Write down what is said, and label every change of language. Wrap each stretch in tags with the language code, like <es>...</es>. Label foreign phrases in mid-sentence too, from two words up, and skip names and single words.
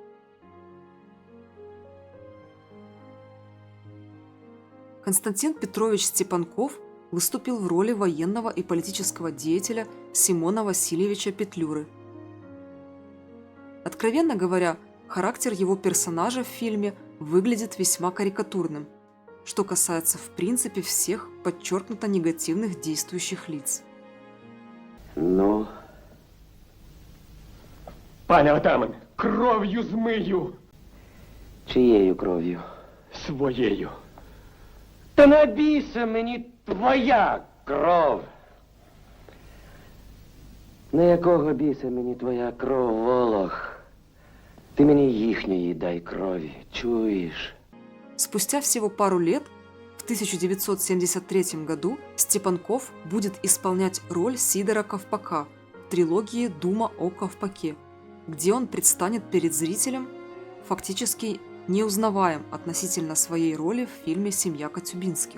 <ru>Константин Петрович Степанков выступил в роли военного и политического деятеля Симона Васильевича Петлюры. Откровенно говоря, характер его персонажа в фильме выглядит весьма карикатурным, что касается в принципе всех подчеркнуто негативных действующих лиц. Ну?</ru> <uk>Пане отаман, кров'ю змию. Чиєю кров'ю? Своєю. Та не бійся мені твоя кров. На якого біса мені твоя кров, Волох? Ти мені їхньої дай крові, чуєш?</uk> <ru>Спустя всего пару лет, в 1973 году, Степанков будет исполнять роль Сидора Ковпака в трилогии «Дума о Ковпаке», где он предстанет перед зрителем фактически неузнаваем относительно своей роли в фильме «Семья Коцюбинских».</ru>